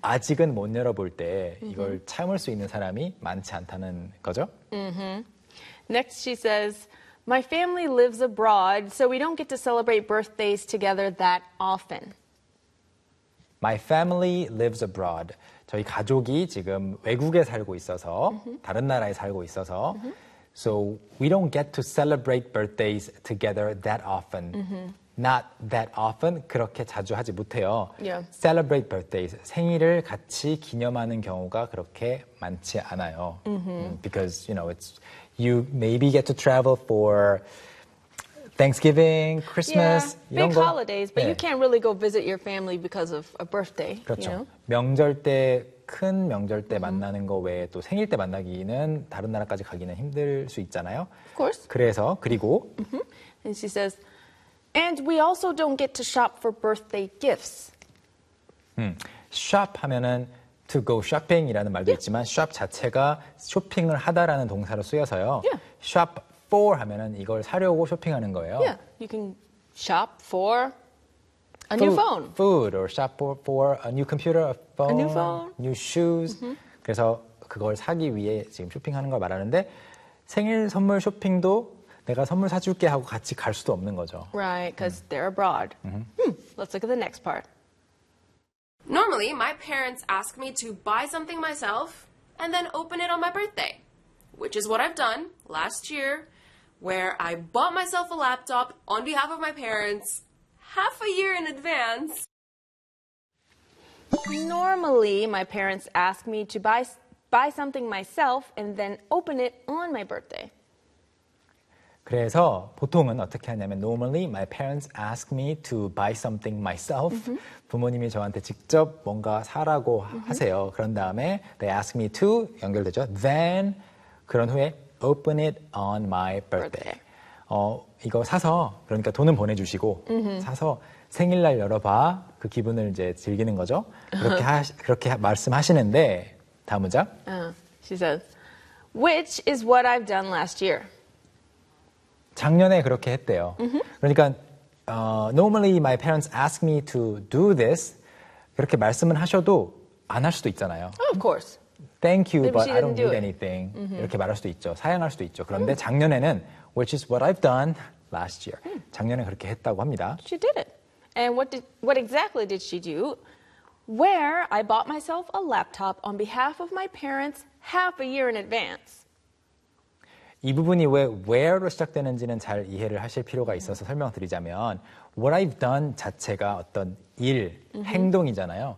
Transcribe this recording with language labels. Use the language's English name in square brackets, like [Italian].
[Korean] 아직은 못 열어볼 때 이걸 참을 수 있는 사람이 많지 않다는 거죠. Mm-hmm. [English] Next, she says, my family lives abroad, so we don't get to celebrate birthdays together that often. My family lives abroad. [Korean] 저희 가족이 지금 외국에 살고 있어서, mm-hmm. 다른 나라에 살고 있어서, mm-hmm. [English] so we don't get to celebrate birthdays together that often. [Korean] Mm-hmm. [English] Not that often, [Korean] 그렇게 자주 하지 못해요. [English] Yeah. Celebrate birthdays, [Korean] 생일을 같이 기념하는 경우가 그렇게 많지 않아요. Mm-hmm. [English] Because, you know, it's, you maybe get to travel for Thanksgiving, Christmas, yeah, big 거. holidays, but [Korean] 네. [English] you can't really go visit your family because of a birthday. [Korean] 그렇죠. [English] You know? [Korean] 명절 때, 큰 명절 때 mm-hmm. 만나는 거 외에 또 생일 때 만나기는 다른 나라까지 가기는 힘들 수 있잖아요. [English] Of course. [Korean] 그래서 그리고 mm-hmm. [English] And she says, and we also don't get to shop for birthday gifts. [Korean] Shop 하면은 [English] to go shopping [Korean] 이라는 말도 yeah. 있지만 shop 자체가 쇼핑을 하다라는 동사로 쓰여서요. [English] Yeah. [Korean] shop for 하면은 이걸 사려고 쇼핑하는 거예요. [English] Yeah. You can shop for a new phone. Food or shop for a new computer, a phone, a new phone, new shoes. Mm-hmm. [Korean] 그래서 그걸 사기 위해 지금 쇼핑하는 걸 말하는데 생일 선물 쇼핑도 내가 선물 사줄게 하고 같이 갈 수도 없는 거죠. [English] Right, because they're abroad. Mm-hmm. Let's look at the next part. Normally, my parents ask me to buy something myself and then open it on my birthday, which is what I've done last year, where I bought myself a laptop on behalf of my parents half a year in advance. Normally, my parents ask me to buy something myself and then open it on my birthday. [Korean] 그래서 보통은 어떻게 하냐면 [English] normally my parents ask me to buy something myself. Mm-hmm. [Korean] 부모님이 저한테 직접 뭔가 사라고 mm-hmm. 하세요. 그런 다음에 [English] they ask me to [Korean] 연결되죠. [English] Then [Korean] 그런 후에 [English] open it on my birthday. [Korean] 이거 사서 그러니까 돈은 보내주시고 mm-hmm. 사서 생일날 열어봐. 그 기분을 이제 즐기는 거죠. 그렇게, 그렇게 말씀하시는데 다음 문장. [English] She says, which is what I've done last year. [Korean] 작년에 그렇게 했대요. Mm-hmm. 그러니까 [English] normally my parents ask me to do this. [Korean] 그렇게 말씀을 하셔도 안 할 수도 있잖아요. [English] Oh, of course. Thank you, Maybe but I don't need do anything. Mm-hmm. [Korean] 이렇게 말할 수도 있죠. 사양할 수도 있죠. 그런데 mm. 작년에는 [English] which is what I've done last year. Mm. [Korean] 작년에 그렇게 했다고 합니다. [English] She did it. And what exactly did she do? Where I bought myself a laptop on behalf of my parents half a year in advance. [Korean] 이 부분이 왜 where로 시작되는지는 잘 이해를 하실 필요가 있어서 설명드리자면 [English] what I've done [Korean] 자체가 어떤 일, mm-hmm. 행동이잖아요.